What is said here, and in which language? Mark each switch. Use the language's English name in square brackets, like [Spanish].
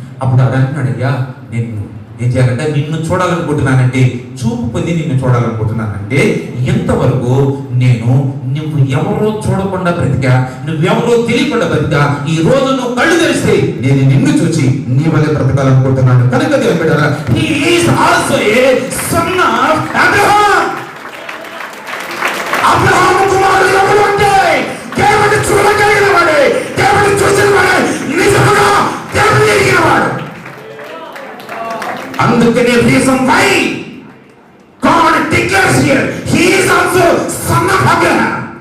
[Telugu] అప్పుడు అది అంటున్నాడు, అయ్యా నేను ఏం చేయాలంటే నిన్ను చూడాలనుకుంటున్నానంటే, చూపు పొంది నిన్ను చూడాలనుకుంటున్నానంటే, ఇంతవరకు నువ్వు ఎవరో చూడకుండా బ్రతికా, నువ్వెవరో తెలియకుండా బ్రతికా, ఈ రోజు నువ్వు కళ్ళు తెరిస్తే నేను నిన్ను చూసి నీ వల్లే బ్రతకాలనుకుంటున్నాను. కనుక దేవుని బిడ్డలారా, [English] he is also a son of Abraham. [Telugu] Abraham కుమారుడు ఎవరు అంటే దేవుని చూడగలిగిన వాడే, దేవుని చూసిన వాడే, నిజంగా దేవుని ఎరిగిన వాడు. అందుకనే [English] Reason why God declares here he is also son of Abraham.